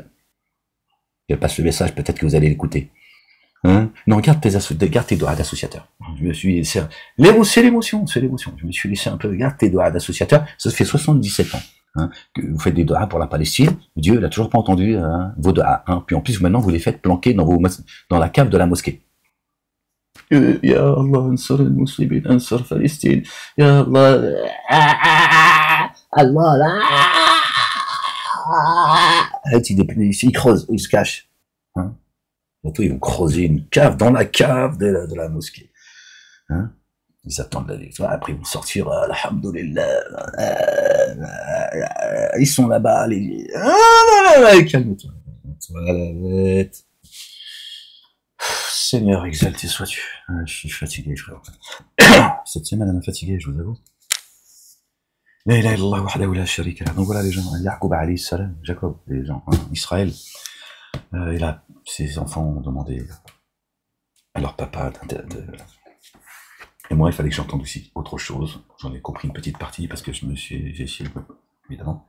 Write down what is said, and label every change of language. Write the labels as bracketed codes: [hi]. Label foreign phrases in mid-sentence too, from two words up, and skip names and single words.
[fr] Elle passe le message, peut-être que vous allez l'écouter. Hein, non, garde tes doigts d'associateur. Je me suis laissé, c'est l'émotion. Je me suis laissé un peu, garde tes doigts d'associateur. Ça fait 77 ans. Hein, que vous faites des doigts pour la Palestine. Dieu, il a toujours pas entendu hein, vos doigts. Hein. Puis en plus, maintenant, vous les faites planquer dans la cave de la mosquée. [ar] يا الله، انصر المسلمين، انصر فلسطين. يا الله، الله, [fr] là. Il creuse, il se cache. Hein. Bientôt, ils vont creuser une cave dans la cave de la mosquée. Hein. Ils attendent la victoire. Après, ils vont sortir, alhamdoulilah. Ils sont là-bas, les... Calme-toi. Seigneur, exalté sois-tu. Je suis fatigué, frère. Cette semaine, elle m'a fatigué, je vous avoue. [ar] لا إله إلا الله وحده لا شريك له. [fr] Donc voilà les gens, Yaqub [ar] عليه السلام, [fr] Jacob, les gens, hein, Israël, et là, ses enfants ont demandé à leur papa et moi, il fallait que j'entende aussi autre chose. J'en ai compris une petite partie parce que j'ai essayé, évidemment.